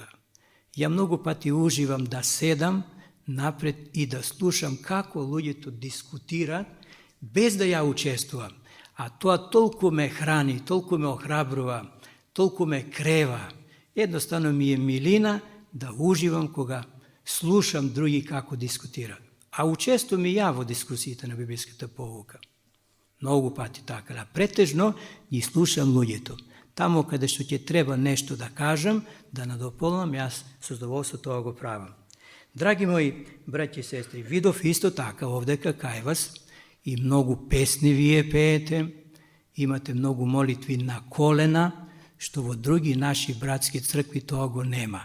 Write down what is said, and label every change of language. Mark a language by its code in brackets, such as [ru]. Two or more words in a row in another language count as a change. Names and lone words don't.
[mk] Ја многу пати уживам да седам напред и да слушам како луѓе то дискутира без да ја учествувам. А то толку ме храни, толку ме охрабрува, толку ме крева. Едноставно ми е милина да уживам кога слушам други како дискутира. А учествувам и ја во дискусиите на библиската pouка. Многу пати така, а претежно ги слушам луѓето. Тамо каде што ќе треба нешто да кажам, да надополнам, јас со задоволство тоа го правам. Драги мои браќи и сестри, видов исто така овдека кај вас и многу песни вие пеете, имате многу молитви на колена, што во други наши братски цркви тоа го нема.